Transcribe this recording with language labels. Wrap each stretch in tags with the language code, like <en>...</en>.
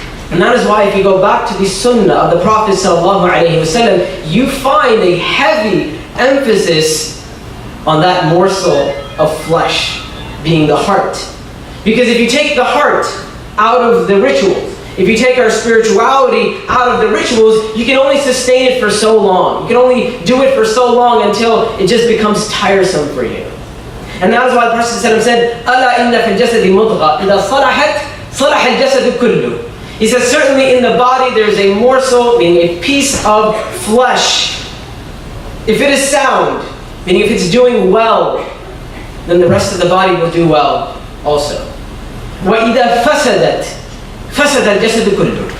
<en>And that is why if you go back to the sunnah of the Prophet ﷺ, you find a heavy emphasis on that morsel of flesh, being the heart. Because if you take the heart out of the rituals, if you take our spirituality out of the rituals, you can only sustain it for so long. You can only do it for so long until it just becomes tiresome for you. And that is why the Prophet said,</en> <ar>أَلَا إِنَّ فِي الْجَسَدِ مُضْغَةً إِذَا صَلَحَتْ صَلَحَ الْجَسَدُ كُلُّهُ.</ar> <en>He says, certainly in the body there is a morsel, meaning a piece of flesh. If it is sound, meaning if it's doing well, then the rest of the body will do well also.</en> <ar>وَإِذَا فَسَدَتْ فَسَدَ الْجَسَدُ كُلُّهُ.</ar>